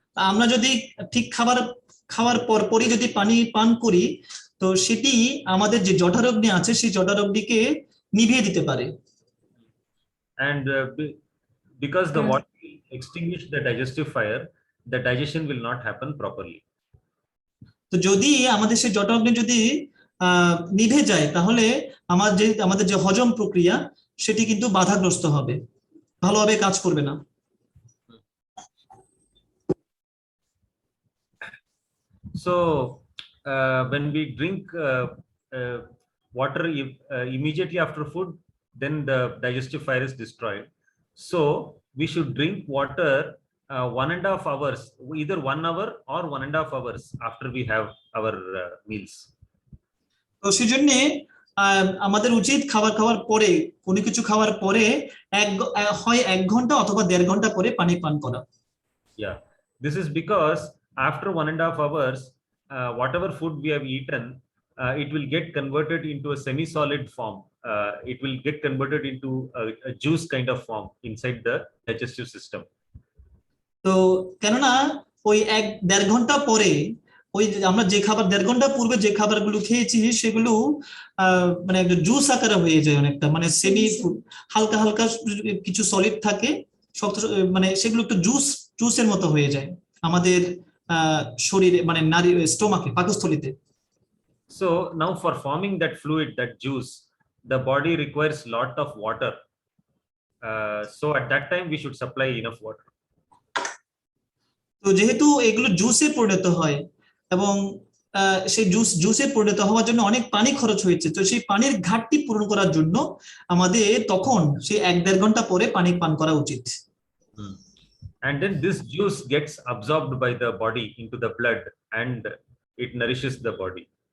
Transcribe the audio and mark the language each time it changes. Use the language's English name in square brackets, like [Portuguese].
[Bangla] আমরা যদি ঠিক খাওয়ার পরপরই যদি পানি পান করি, তো সেটি আমাদের যে জঠরাগ্নি আছে সেই জঠরাগ্নিকে নিভিয়ে দিতে পারে। [English] And because the water will extinguish the digestive fire, the digestion will not happen properly. [Bangla] তো যদি আমাদের সেই জঠরাগ্নি যদি নিভে যায়, তাহলে আমাদের যে হজম প্রক্রিয়া সেটি কিন্তু বাধাগ্রস্ত হবে, ভালোভাবে কাজ করবে না। [English] So when we drink water immediately after food, then the digestive fire is destroyed. So we should drink water 1.5 hours, either 1 hour or 1.5 hours after we have our meals. [Bangla] তো সেজন্য আমাদের উচিত খাওয়ার পরে, কোনো কিছু খাওয়ার পরে হয় 1 ঘন্টা অথবা 1.5 ঘন্টা পরে পানি পান করা। [English] Yeah, this is because after 1.5 hours, whatever food we have eaten, it will get converted into a semi-solid form. It will get converted into a juice kind of form inside the digestive system. [Bangla] তো কেননা ওই 1.5 ঘন্টা পরে ওই আমরা যে খাবার 1.5 ঘন্টা পূর্বে যে খাবারগুলো খেয়েছি সেগুলো মানে একটা জুস আকারে হয়ে যায়, অনেকটা মানে সেমি হালকা কিছু সলিড থাকে, শক্ত, মানে সেগুলো একটু জুসের মতো হয়ে যায় আমাদের শরীরে, মানে নারী স্টোমাকে, পাকস্থলীতে। [English] So now for forming that fluid, that juice, the body requires lot of water. So at that time we should supply enough water. [Bangla] তো যেহেতু এগুলো জুসে পরিণত হয় এবং সেই জুসে পরিণত হওয়ার জন্য অনেক পানি খরচ হয়েছে, তো সেই পানির ঘাটতি পূরণ করার জন্য আমাদের তখন সেই 1.5 ঘন্টা পরে পানি পান করা উচিত। [English] And then this juice gets absorbed by the body into the blood and it nourishes the body.